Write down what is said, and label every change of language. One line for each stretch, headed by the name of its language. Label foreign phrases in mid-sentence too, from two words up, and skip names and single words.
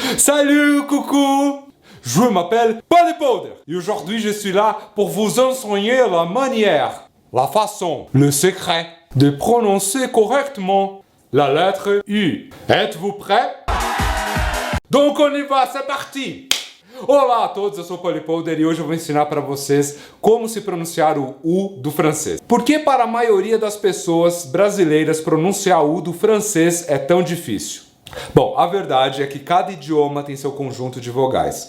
French: Salut, coucou! Je m'appelle Polypowder et aujourd'hui je suis là pour vous enseigner la manière, la façon, le secret de prononcer correctement la lettre U. Êtes-vous prêts? Donc on y va, c'est parti!
Portuguese: Olá a todos, eu sou o Polypowder e hoje eu vou ensinar para vocês como se pronunciar o U do francês. Por que para a maioria das pessoas brasileiras pronunciar o U do francês é tão difícil? Bom, a verdade é que cada idioma tem seu conjunto de vogais.